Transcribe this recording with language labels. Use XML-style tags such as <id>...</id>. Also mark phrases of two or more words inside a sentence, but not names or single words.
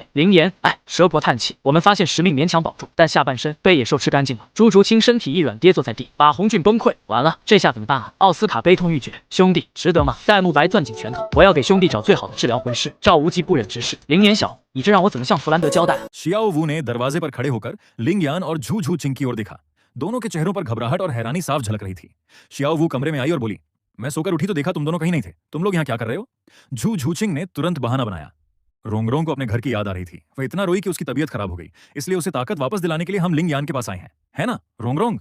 <zh>林岩，哎，蛇婆叹气，我们发现实命勉强保住，但下半身被野兽吃干净了。朱竹清身体一软，跌坐在地。马红俊崩溃，完了，这下怎么办啊？奥斯卡悲痛欲绝，兄弟，值得吗？戴沐白攥紧拳头，我要给兄弟找最好的治疗魂师。赵无极不忍直视，林岩小，你这让我怎么向弗兰德交代啊</zh> <hi>शियाओ वू ने दरवाजे पर खड़े होकर लिंग यान और झू झू चिंग की ओर देखा। दोनों के चेहरों पर घबराहट और हैरानी साफ झलक रही थी। शियाओ वू कमरे में आई और बोली, मैं सोकर उठी तो देखा तुम दोनों कहीं नहीं थे। तुम लोग यहाँ क्या कर रहे हो? झू झू चिंग ने तुरंत बहाना बनाया। रोंगरोंग को अपने घर की याद आ रही थी। वह इतना रोई कि उसकी तबीयत खराब हो गई, इसलिए उसे ताकत वापस दिलाने के लिए हम लिंग यान के पास आए हैं, है ना रोंगरोंग?</hi>